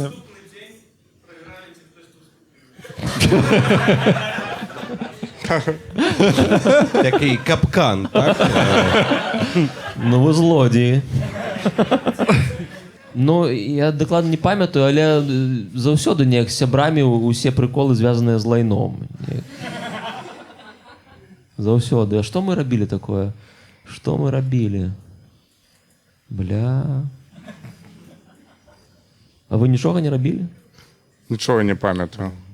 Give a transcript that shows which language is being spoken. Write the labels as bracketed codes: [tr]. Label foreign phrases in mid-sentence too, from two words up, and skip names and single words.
[uk] Наступний день програли ті, хтось тут Такий капкан, так? Ну ви злодії. Ну, я докладно не пам'ятаю, але [be] завсёды неяк з сябрамі [uk] усі приколи зв'язані з лайном. Завсёды. А що ми робили такое? Що ми робили? Бля. А ви нічого не робили? Нічого не пам'ятаю.